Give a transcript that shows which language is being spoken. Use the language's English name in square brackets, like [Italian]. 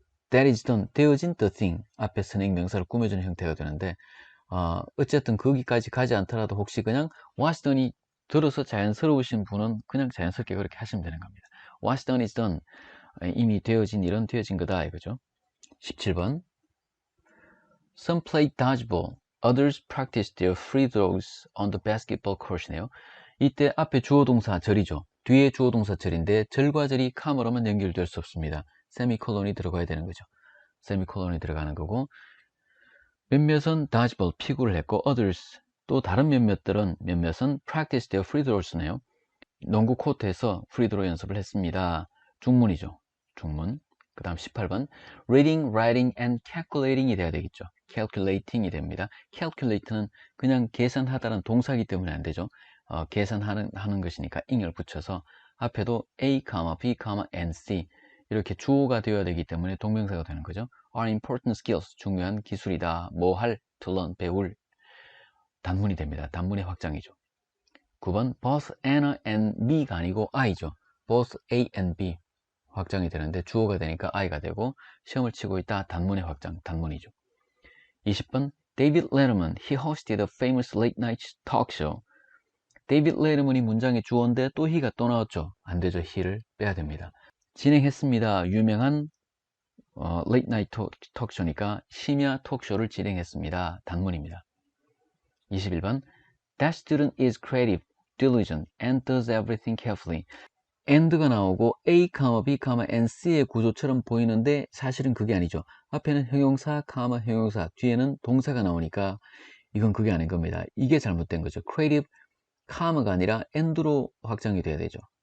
[English] that is done, [Korean] 되어진 the thing 앞에 선행 명사를 꾸며주는 형태가 되는데 어쨌든 거기까지 가지 않더라도 혹시 그냥 [English] what's done [Korean] 이 들어서 자연스러우신 분은 그냥 자연스럽게 그렇게 하시면 되는 겁니다. [English] what's done is done. [Korean] 이미 되어진 일은 되어진 거다 이거죠. [English] 17번 Some play dodgeball, others practice their free throws on the basketball court네요. [Korean] 이때 앞에 주어 동사 절이죠. 뒤에 주어 동사 절인데 절과 절이 com으로만 연결될 수 없습니다. 세미콜론이 들어가야 되는 거죠. 세미콜론이 들어가는 거고 몇몇은 dodgeball 피구를 했고 others 또 다른 몇몇은 [English] practice their free throws [Korean] 네요. 농구 코트에서 프리드로 연습을 했습니다. 중문이죠. 중문. 그 다음 18번 [English] reading, writing and calculating [Korean] 이 돼야 되겠죠. calculating이 됩니다. calculate는 그냥 계산하다는 동사이기 때문에 안 되죠. 계산하는 것이니까 ing을 붙여서 앞에도 A, B, and C 이렇게 주어가 되어야 되기 때문에 동명사가 되는 거죠. [English] are important skills, [Korean] 중요한 기술이다. 뭐 할, [English] to learn, [Korean] 배울 단문이 됩니다. 단문의 확장이죠. [English] 9번 both Anna and me가 아니고 I죠. [Korean] both A and B 확장이 되는데 주어가 되니까 I가 되고 시험을 치고 있다 단문의 확장, 단문이죠. [English] 20번 David Letterman, he hosted a famous late night talk show. [Korean] 데이빗 레드먼이 문장의 주어인데 또 he가 또 나왔죠. 안 되죠. he를 빼야 됩니다. 진행했습니다. 유명한 [English] late night talk show [Korean] 니까 심야 톡쇼를 진행했습니다. 단문입니다. [English] 21번 That student is creative, diligent, and does everything carefully. [Korean] and가 나오고 A, B, and C의 구조처럼 보이는데 사실은 그게 아니죠. 앞에는 형용사, 형용사, 뒤에는 동사가 나오니까 이건 그게 아닌 겁니다. 이게 잘못된 거죠. creative, 가 아니라 and로 확장이 돼야 되죠.